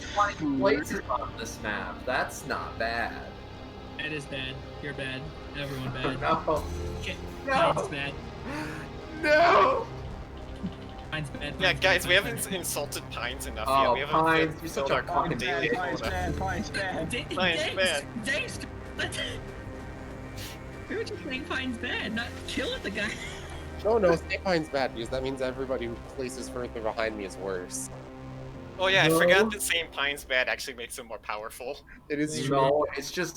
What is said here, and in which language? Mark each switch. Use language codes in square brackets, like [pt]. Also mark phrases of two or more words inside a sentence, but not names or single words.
[en] find places on this map. That's not bad. That is bad. You're bad. Everyone bad. No. Shit. No. Mine's bad. No. Mine's bad. Yeah, Mine's guys, bad, we mine's haven't insulted Pines enough Oh, yet. We haven't Pines, you're filled such a our fucking daily Pine's quota. bad. Pine's bad. bad. Mine's bad. We were just saying Pine's bad, not kill at the guy. No, say Pine's bad because that means everybody who places further behind me is worse. Oh yeah, I No. forgot that saying Pine's bad actually makes him more powerful. It is true. No, it's just.